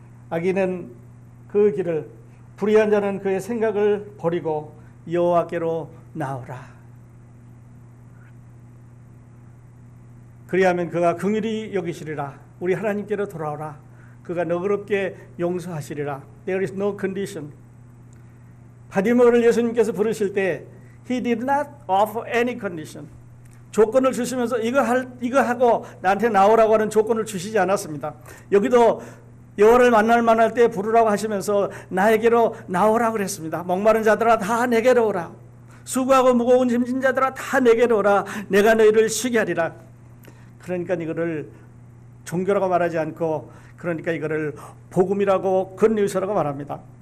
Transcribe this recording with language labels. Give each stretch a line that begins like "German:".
Korean: 악인은 그 길을 불의한 자는 그의 생각을 버리고 여호와께로 나오라. 그리하면 그가 긍휼히 여기시리라. 우리 하나님께로 돌아오라. 그가 너그럽게 용서하시리라.
English: There is no condition.
Korean: 바디메오를 예수님께서 부르실 때
English: He did not offer any condition.
Korean: 조건을 주시면서 이거 하고 나한테 나오라고 하는 조건을 주시지 않았습니다. 여기도 여호와를 만날 때 부르라고 하시면서 나에게로 나오라고 그랬습니다. 목마른 자들아 다 내게로 오라. 수고하고 무거운 짐진 자들아 다 내게로 오라. 내가 너희를 쉬게 하리라. 그러니까 이거를 종교라고 말하지 않고 그러니까 이거를 복음이라고 굿뉴스라고 말합니다.